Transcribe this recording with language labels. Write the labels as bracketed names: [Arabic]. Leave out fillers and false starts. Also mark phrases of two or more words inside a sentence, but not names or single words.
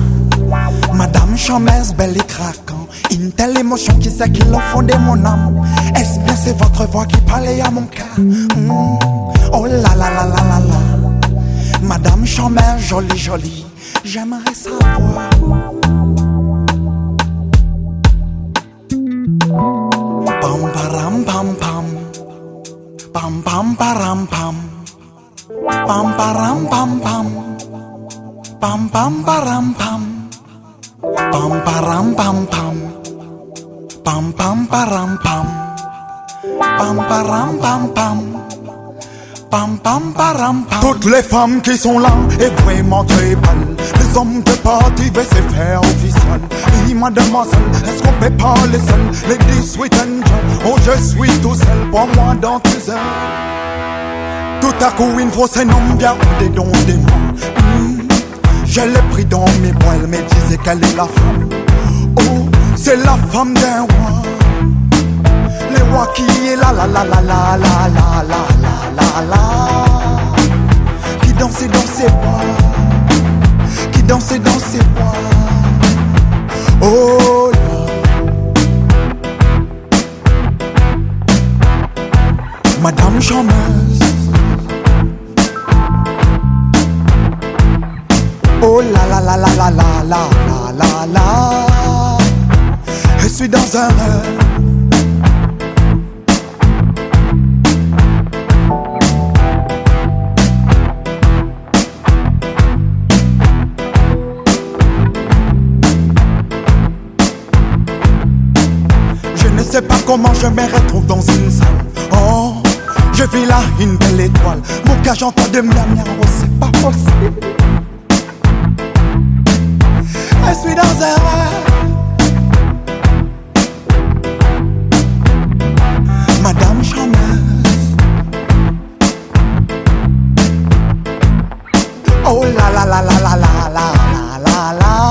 [French] Madame Chamez, belle et craquant. Une telle émotion qui s'accumule au fond de mon âme. Est-ce bien c'est votre voix qui parlait à mon cœur? Oh là là là là là là. Madame Chamez, jolie jolie. J'aimerais savoir. Pam param pam pam. Pam pam param pam. Pam param pam pam. Pam pam param pam. Pam param pam pam. Pam pam param pam. Pam param pam pam. Pam pam param pam. Toutes les femmes qui sont là est vraiment très belle. Les hommes de party veulent se faire officiel. Et mademoiselle, est-ce qu'on peut parler seul? [English] Lady sweet and young, [French] oh je suis tout seul pour moi dans tes ailes. Tout à coup une fausse nomme bien des dons des noms. Je l'ai pris dans mes bras, elle me disait qu'elle est la femme. Oh, c'est la femme d'un roi. Le roi qui est là, la la la la la la la la la. Qui dansait dans ses bois. Qui dansait dans ses bois. Oh là. Madame Chamez. Oh la la la la la la la la la la. Je suis dans un rêve. Je ne sais pas comment je me retrouve dans une salle. Oh, je vis là une belle étoile. Mon cœur j'entends de mia mia, oh c'est pas possible. Je suis dans un rêve. Madame Chamez. Oh la la la la la la la la la.